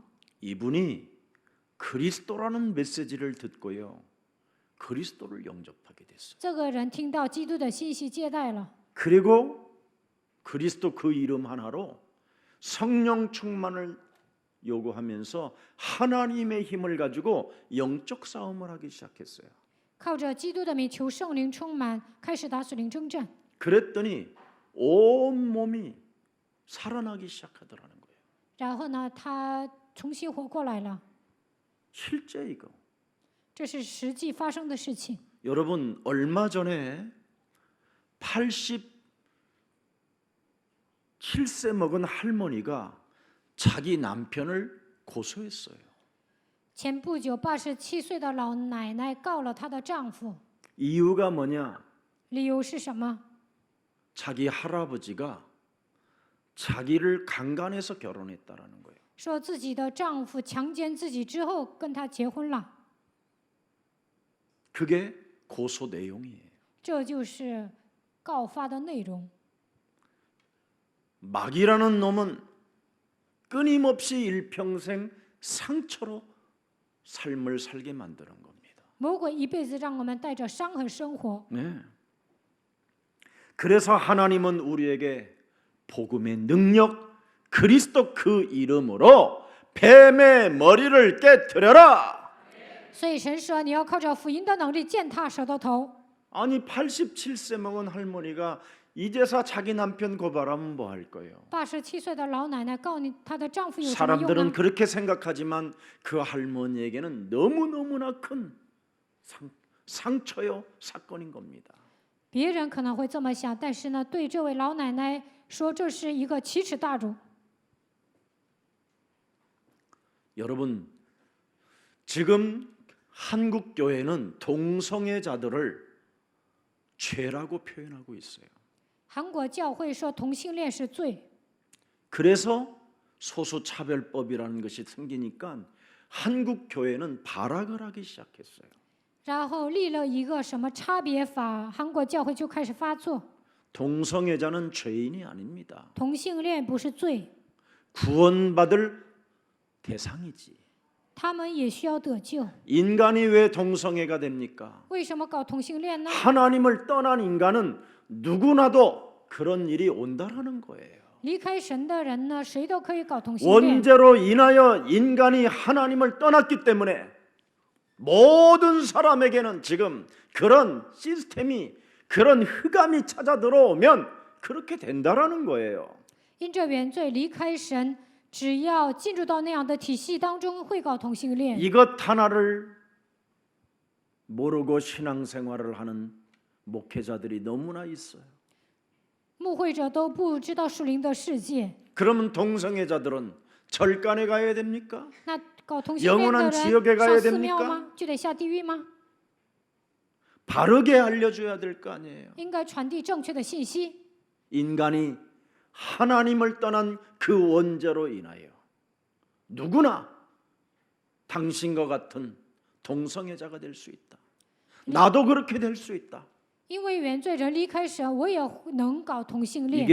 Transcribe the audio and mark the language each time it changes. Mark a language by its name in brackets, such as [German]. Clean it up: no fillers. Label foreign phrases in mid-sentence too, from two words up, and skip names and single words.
[Korean] 이분이 그리스도라는 메시지를 듣고요. 그리스도를 영접하게 됐어요. [Chinese] 这个人听到基督的信息接待了， [Korean] 그리고 그리스도 그 이름 하나로 성령 충만을 요구하면서 하나님의 힘을 가지고 영적 싸움을 하기 시작했어요. [Chinese] 靠着基督的名求圣灵充满，开始打属灵征战。 [Korean] 그랬더니 온 몸이 살아나기 시작하더라는 거예요. [Chinese] 然后呢，他重新活过来了。 [Korean] 실제 이거. [Chinese] 这是实际发生的事情。 [Korean] 여러분 얼마 전에 87세 먹은 할머니가 자기 남편을 고소했어요. [Chinese] 前不久，87岁的老奶奶告了她的丈夫， [Korean] 이유가 뭐냐? [Chinese] 理由是什么？ [Korean] 자기 할아버지가 자기를 강간해서 결혼했다라는 거예요. [Chinese] 说自己的丈夫强奸自己之后跟她结婚了， [Korean] 그게 고소 내용이에요. [Chinese] 这就是告发的内容。 [Korean] 마귀라는 놈은 끊임없이 일평생 상처로 삶을 살게 만드는 겁니다. [Chinese] 魔鬼一辈子让我们带着伤痕生活， [Korean] 네. 그래서 하나님은 우리에게 복음의 능력, 그리스도 그 이름으로 뱀의 머리를 깨뜨려라. [Chinese] 所以神说你要靠着福音的能力践踏蛇的头。 [Korean] 아니 87세 먹은 할머니가 이제서 자기 남편 고발하면 뭐 할 거예요? [Chinese] 87 岁的老奶奶告你她的丈夫有什么用 [Korean] 사람들은 [Chinese] 呢？ [Korean] 그렇게 생각하지만 그 할머니에게는 너무너무나 큰 상처요 사건인 겁니다. [Chinese] 别人可能会这么想，但是呢，对这位老奶奶说，这是一个奇耻大辱。 [Korean] 여러분 지금 한국 교회는 동성애자들을 죄라고 표현하고 있어요. [Chinese] 韩国教会说同性恋是罪， [Korean] 그래서 소수차별법이라는 것이 생기니까 한국 교회는 발악을 하기 시작했어요. [Chinese] 然后立了一个什么差别法，韩国教会就开始发作。 [Korean] 동성애자는 죄인이 아닙니다. [Chinese] 同性恋不是罪， [Korean] 구원받을 대상이지. [Chinese] 他们也需要得救。 [Korean] 인간이 왜 동성애가 됩니까? [Chinese] 为什么搞同性恋呢？ [Korean] 하나님을 떠난 인간은 누구나도 그런 일이 온다라는 거예요. [Chinese] 离开神的人呢，谁都可以搞同性恋。 [Korean] 원죄로 인하여 인간이 하나님을 떠났기 때문에 모든 사람에게는 지금 그런 시스템이 그런 흑암이 찾아 들어오면 그렇게 된다라는 거예요. [Chinese] 因这原罪离开神，只要进入到那样的体系当中，会搞同性恋。 [Korean] 이것 하나를 모르고 신앙생활을 하는 목회자들이 너무나 있어요. [Chinese] 牧会者都不知道属灵的世界， [Korean] 그러면 동성애자들은 절간에 가야 됩니까? [Chinese] 那搞同性恋的 [Korean] 영원한 [Chinese] 人 [Korean] 지옥에 가야 [Chinese] 上寺庙 [Korean] 됩니까? [Chinese] 吗？就得下地狱吗？ [Korean] 바르게 알려줘야 될 거 아니에요. [Chinese] 应该传递正确的信息。 [Korean] 인간이 하나님을 떠난 그 원죄로 인하여 누구나 당신과 같은 동성애자가 될 수 있다. 나도 그렇게 될 수 있다. [Chinese] 因为原罪人离开神，我也能搞同性恋。